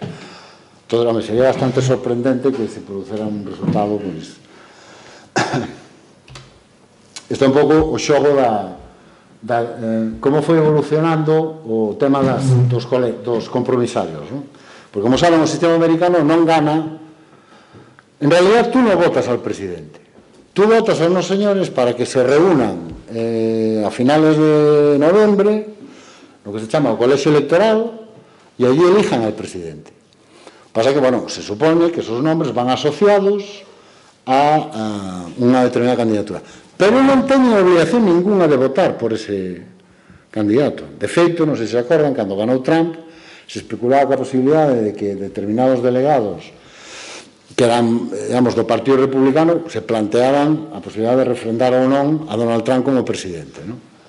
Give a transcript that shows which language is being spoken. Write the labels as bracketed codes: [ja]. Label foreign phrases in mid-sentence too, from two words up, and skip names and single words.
[gl] Entón, sería bastante sorprendente que se producera un resultado, pois, isto é un pouco o xogo como foi evolucionando o tema dos compromisarios, non? Porque, como saben, o sistema americano non gana. [es] En realidad, tú non votas al presidente, tú votas a unos señores para que se reúnan a finales de noviembre, lo que se [gl] chama o colexio electoral, e [es] allí elijan al presidente. Pasa que, bueno, se supone que esos nombres van asociados a unha determinada candidatura, pero [gl] non teñen [es] obligación ninguna de votar por ese candidato. [gl] De feito, non sei se acordan, cando ganou Trump, se especulaba coa posibilidade de que determinados delegados que eran, digamos, do Partido Republicano, se planteaban a posibilidade de refrendar ou non a Donald Trump como presidente, non?